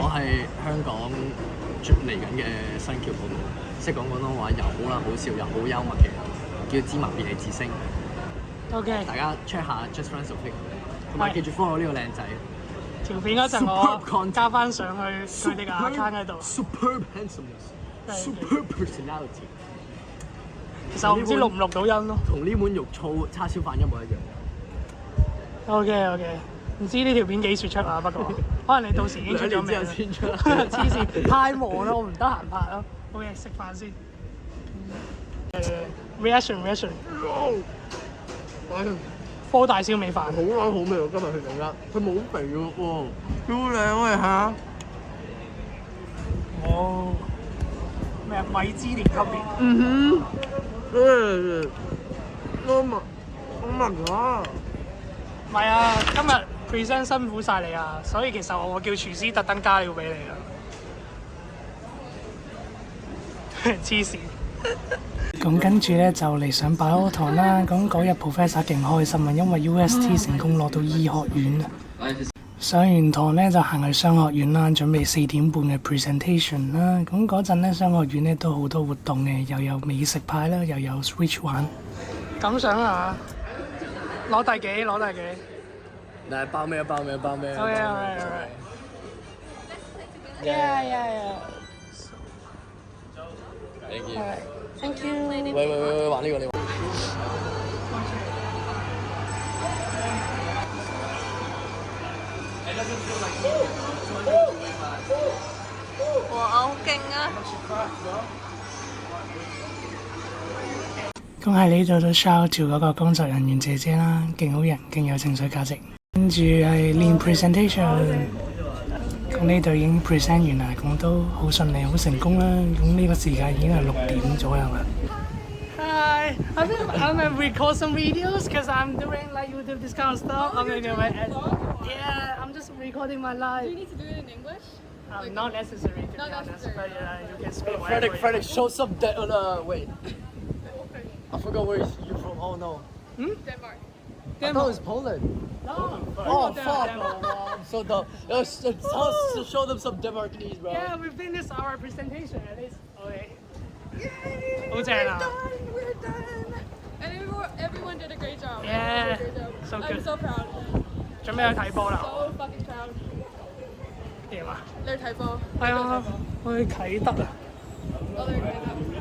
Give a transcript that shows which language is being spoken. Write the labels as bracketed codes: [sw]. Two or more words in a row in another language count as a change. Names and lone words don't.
[yue] 我係香港嚟緊嘅新橋報導，識講廣東話又好啦，好笑又好幽默嘅，叫芝麻便利之星。 OK。大家 check 下 Just Friends of Pick，同埋記住 follow 呢個靚仔。條片嗰陣我加翻上去佢哋嘅 account 喺度。 [en] Superb handsomeness，superb personality。 [yue] 其實我唔知錄唔錄到音咯。同呢碗肉燥叉燒飯一模一樣。 OK， 唔知呢條片幾時出啊？不過可能你到時已經出咗名啦。先出。黐線，太忙啦，我唔得閒拍咯。好嘢，食飯先。reaction。科大燒味飯。好撚好味喎！今日佢整得，佢冇肥喎，超靚喂嚇。哦。咩啊？米芝蓮級別。 [en] Oh my god！ [yue] 唔係啊，今日 present 辛苦晒你啊，所以其實我叫廚師特登加料俾你啊。黐線。咁跟住咧就嚟上擺學堂啦。咁嗰日 professor 勁開心啊，因為 UST 成功攞到醫學院啊。上完堂咧就行去商學院啦，準備4點半嘅 presentation 啦。咁嗰陣咧商學院咧都好多活動嘅，又有美食派啦，又有 Switch 玩。感想啊？攞第幾？嗱，包咩？ [en] Okay. Yeah. Thank you。 Thank you。 [yue] 喂，玩呢個你。哇！好勁啊！咁喺呢度都 [en] shout to [yue] 嗰個工作人員姐姐啦，勁好人，勁有情緒價值。跟住係練 presentation， 咁呢度已經 present 完啦，咁都好順利，好成功啦。咁呢個時間已經係6點左右啦。 [en] Hi, I'm gonna record some videos because I'm doing like YouTube this kind of stuff. I'm gonna do my yeah, I'm just recording my life. Do you need to do it in English? Not necessary to be honest, but you can speak whatever. Frederick, show some wait. I forgot where you're from. Oh no. Denmark. I thought it was Poland. No. Oh fuck. I'm so dumb. Show them some Denmarkese, bro. Yeah, we finished our presentation at least. Okay. Yay! [yue] 好正啊 [en] We're done. And everyone did a great job. Yeah, Great job. so I'm good. so proud. [yue] 準備去睇波啦。 [en] So fucking proud. [yue] 點啊？你去睇波？係啊，去啟德啊。我哋去睇波。